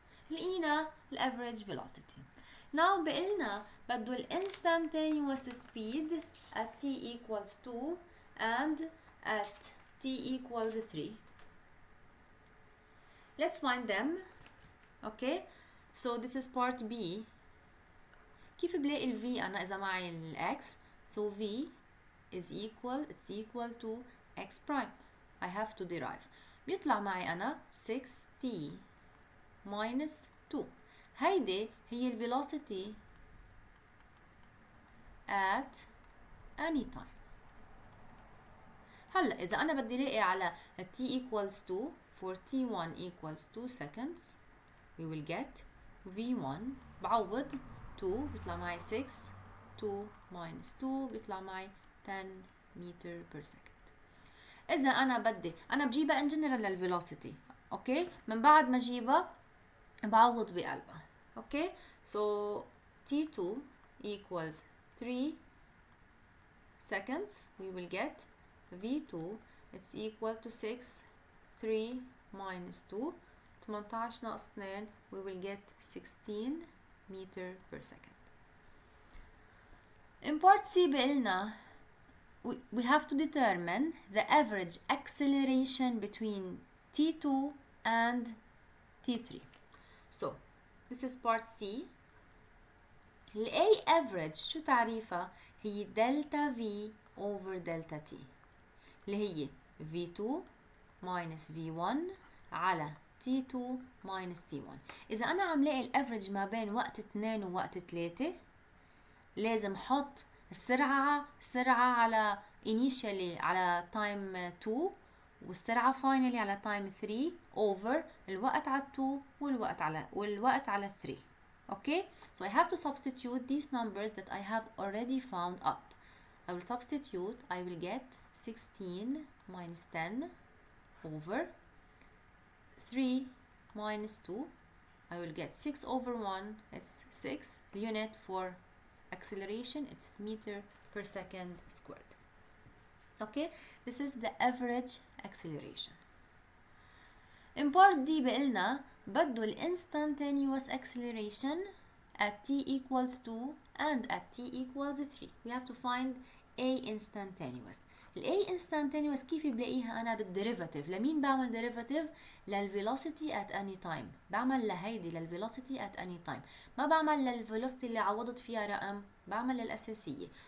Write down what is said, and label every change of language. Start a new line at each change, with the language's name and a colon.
Arabic: لقينا
English: average velocity. Now
Arabic: بقلنا بده
English: instantaneous speed at t equals 2 and at t equals 3. Let's find them. Okay, so this is part B.
Arabic: كيف بلاقي ال V أنا إذا معي ال X؟
English: So V is equal, it's equal to X prime. I have to derive.
Arabic: بيطلع معي أنا
English: 6t minus 2.
Arabic: هيدي هي ال
English: velocity at any time.
Arabic: هلا إذا أنا بدي لاقي على
English: t equals 2 for t1 equals 2 seconds, we will get v1
Arabic: بعوض
English: 2
Arabic: بيطلع معي
English: 6, 2 minus 2 بيطلع معي 10 meter per second.
Arabic: إذا أنا بجيبها
English: in general
Arabic: للvelocity. أوكي، من بعد ما أجيبها بعوض بقلبها.
English: Okay, so t2 equals 3 seconds, we will get v2 it's equal to 6, 3 minus 2, 18 ناقص 2, we will get 16 meter per second. In part C
Arabic: بقلنا
English: we have to determine the average acceleration between T2 and T3. So this is part C. ال A average
Arabic: شو تعريفها؟ هي
English: delta V over delta T
Arabic: اللي هي
English: V2 minus V1 على T2 minus T1.
Arabic: إذا أنا عم لاقي الافرج ما بين وقت 2 ووقت 3 لازم حط السرعة على initially على time 2 والسرعة finally على time 3 over الوقت على 2 والوقت على 3.
English: Okay, so I have to substitute these numbers that I have already found up. I will substitute, I will get 16 minus 10 over 3 minus 2. I will get 6 over 1, it's 6. Unit for acceleration, it's meter per second squared. Okay, this is the average acceleration. In part D
Arabic: بقلنا بده
English: ال instantaneous acceleration at t equals 2 and at t equals 3. We have to find A instantaneous.
Arabic: ال A instantaneous كيف بلاقيها أنا بالديريفاتيف؟ لمين بعمل ديريفاتيف؟ للvelocity
English: at any time.
Arabic: بعمل لهيدي للvelocity
English: at any time.
Arabic: ما بعمل للvelocity اللي عوضت فيها رقم، بعمل للأساسية.